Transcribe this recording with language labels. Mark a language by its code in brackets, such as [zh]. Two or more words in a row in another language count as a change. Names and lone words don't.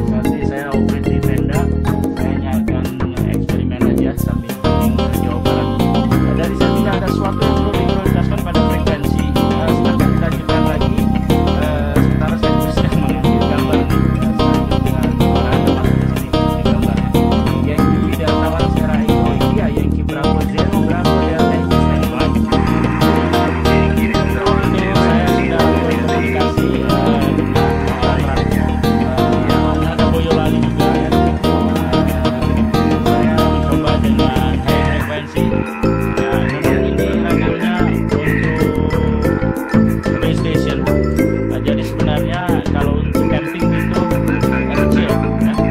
[id] Nanti saya operate di tenda. Saya akan eksperimen aja sambil keliling ke Jawa Barat. Dari saya tidak ada sesuatu yang perlu diprioritaskan pada frekuensi. Silahkan dilanjutkan lagi. Sementara saya bisa mengambil gambar nih. Dengan orang yang masuk ke sini di gambarnya. [en] Yankee Delta Sierra Echo India, Yankee Bravo Zero Bravo Delta Yankee standby. [id] Saya sudah berkomunikasi dengan ada Boyolali juga. Saya mencoba dengan high frekuensi. Jadi sebenarnya kalau untuk camping itu kecil, ya.